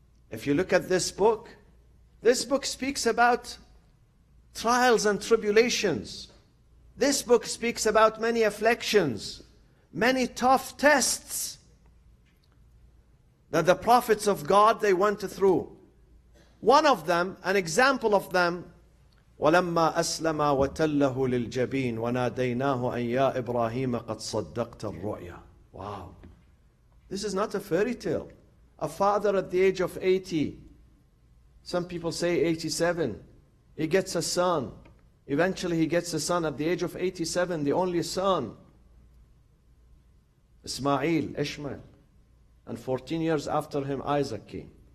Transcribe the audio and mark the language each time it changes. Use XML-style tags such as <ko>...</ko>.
<en>If you look at this book speaks about trials and tribulations. This book speaks about many afflictions, many tough tests that the prophets of God, they went through. One of them, an example of them,</en> <ar>وَلَمَّا أَسْلَمَا وَتَلَّهُ لِلْجَبِينِ وَنَادَيْنَاهُ أَنْ يَا إِبْرَاهِيمَ قَدْ صَدَّقْتَ الرُّؤْيَا.</ar> <en>Wow. This is not a fairy tale. A father at the age of 80, some people say 87, he gets a son. Eventually he gets a son at the age of 87, the only son. Ishmael. And 14 years after him, Isaac came.</en>